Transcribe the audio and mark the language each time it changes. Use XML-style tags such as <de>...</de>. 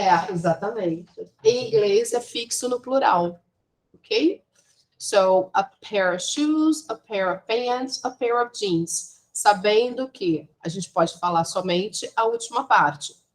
<pt>Exatamente. Em inglês é fixo no plural, ok?</pt> <en>So, a pair of shoes, a pair of pants, a pair of jeans.</en> <pt>Sabendo que a gente pode falar somente a última parte.</pt>